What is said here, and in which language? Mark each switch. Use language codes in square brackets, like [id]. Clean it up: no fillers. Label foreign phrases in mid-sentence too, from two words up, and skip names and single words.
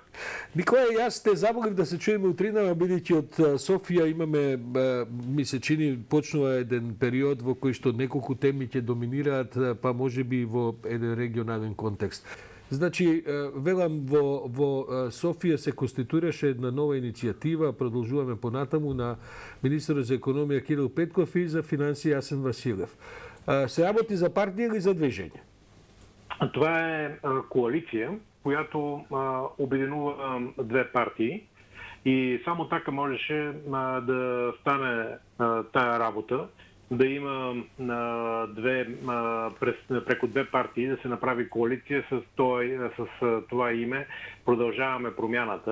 [mk] Николај, јас те заболив да се чуеме утринава, бидејќи од Софија имаме, ми се чини, почнува еден период во кој што неколку теми ќе доминираат, па можеби во еден регионален контекст. Значи, велам, во Софија се конституираше една нова иницијатива, продолжуваме понатаму, на министерот за економија Кирил Петков и за финансии Асен Василев. Се работи за партија или за движење? [bg] Това е коалиција, която обединува две партии и само така можеше да стане тая работа, да има преко две партии да се направи коалиция с това име Продължаваме промяната.